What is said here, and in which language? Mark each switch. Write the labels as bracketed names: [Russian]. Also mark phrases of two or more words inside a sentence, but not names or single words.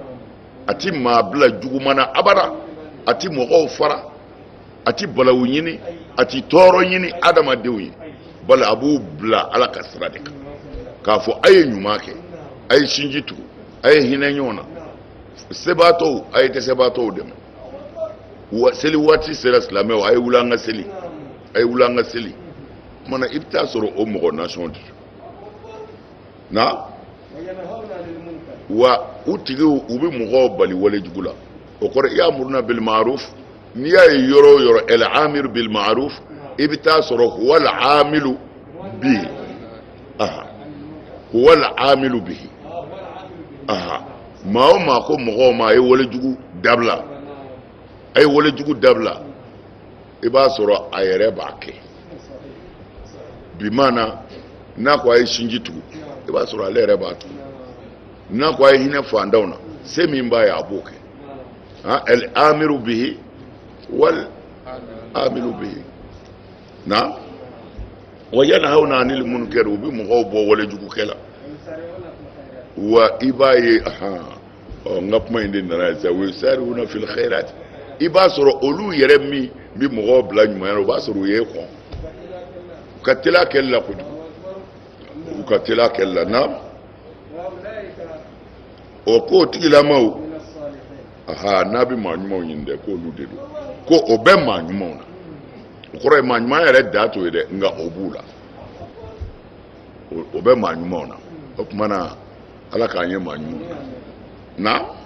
[Bambara] na abada a ti mɔgɔw fara a ti balawu ɲini a ti tɔɔrɔ ɲini adamadenw ye bali a b'u bila ala ka sira de kan k'a fɔ a ye ɲuman kɛ a ye sinji tugu a ye hinɛ ɲɔgɔn na sebaatɔw a ye dɛsɛbaatɔw dɛmɛ seli waati sera silamɛw a ye wuli an ka seli kumana i bɛ taa sɔrɔ o mɔgɔ nasɔn de na wa u tigiw u bɛ mɔgɔw bali wale jugu la o kɔrɔ [Arabic] يأمرون بالمعروف [Bambara] n'i y'a ye yɔrɔ o yɔrɔ [Arabic] الآمر بالمعروف [Bambara] i bɛ taa sɔrɔ [Arabic] هو العامل به هو العامل به [Bambara] maa o maa ko mɔgɔw ma a ye walejugu dabila i b'a sɔrɔ a yɛrɛ b'a kɛ bi maana n'a ko a ye sinji tugu i b'a sɔrɔ ale yɛrɛ b'a tugu n'a ko a ye hinɛ fantanw na se min b'a ye a b'o kɛ [Arabic] الآمر به والعامل به [Bambara] na [Arabic] وينهون عن المنكر [Bambara] u bi mɔgɔw bɔ walejugu kɛ la wa i b'a ye n ka kuma in de nana sisan [Arabic] ويسارعون في الخيرات [Bambara] i b'a sɔrɔ olu yɛrɛ min bɛ mɔgɔw bila ɲumanya la o b'a sɔrɔ u ye kɔn u ka teli a kɛli la kojugu na o k'o tigilamaw n'a bɛ maa ɲumanw ɲini dɛ k'olu de don ko o bɛ maa ɲumanw na o kɔrɔ ye maa ɲuman yɛrɛ da to ye dɛ nka o b'u la o bɛ maa ɲumanw na o tuma na ala k'an ye maa ɲumanw na